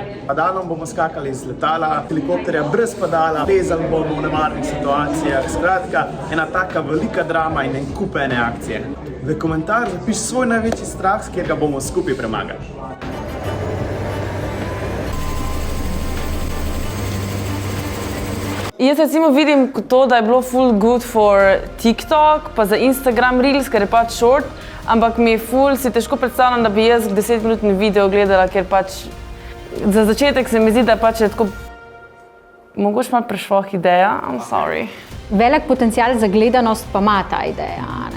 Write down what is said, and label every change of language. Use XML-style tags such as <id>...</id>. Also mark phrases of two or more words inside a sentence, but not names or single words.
<sl>Padalom bomo skakali iz letala, helikopterja brez padala, vezali bomo v nevarnih situacijah. Skratka, ena taka velika drama in en kup ene akcije. V komentar zapiš svoj največji strah, s katerega bomo skupaj premagali. Jaz recimo vidim to, da je bilo full</sl> <en>good for TikTok,</en> <sl>pa za Instagram Reels, ker je pač short, ampak mi je full, si težko predstavljam, da bi jaz 10-minutni video gledala, ker pač za začetek se mi zdi, da pač je tako mogoče malo prešloh ideja,</sl> <en>I'm sorry.</en> <sl>Velik potencial za gledanost pa ima ta ideja, ne?</sl>